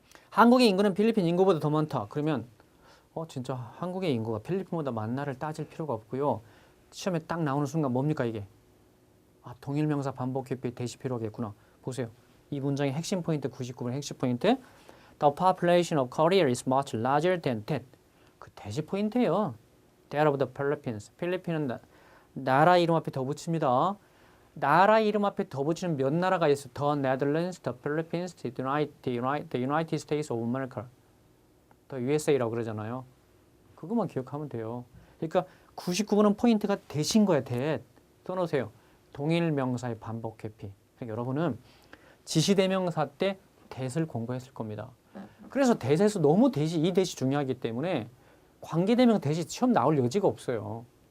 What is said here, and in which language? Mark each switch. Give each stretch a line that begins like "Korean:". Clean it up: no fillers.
Korean: 한국의 인구는 필리핀 인구보다 더 많다. 그러면 진짜 한국의 인구가 필리핀보다 많나를 따질 필요가 없고요. 시험에 딱 나오는 순간 뭡니까 이게? 동일명사 반복 회피 대시 필요하겠구나. 보세요. 이 문장의 핵심 포인트 99번 핵심 포인트.
English: The population of Korea is much larger than that.
Korean: 그 대시 포인트예요.
English: That of the Philippines.
Korean: 필리핀은 나라 이름 앞에 더 붙입니다. 나라 이름 앞에 더 붙이는 몇 나라가 있어요?
English: The Netherlands, the Philippines, the United States of America.
Korean: The USA라고 그러잖아요. 그것만 기억하면 돼요. 그러니까 99번은 포인트가 대신 거야. that. 써놓으세요. 동일 명사의 반복 회피. 그러니까 여러분은 지시대명사 때 that을 공부했을 겁니다. 그래서 that에서 너무 이 that이 중요하기 때문에 관계대명사 that이 시험 나올 여지가 없어요.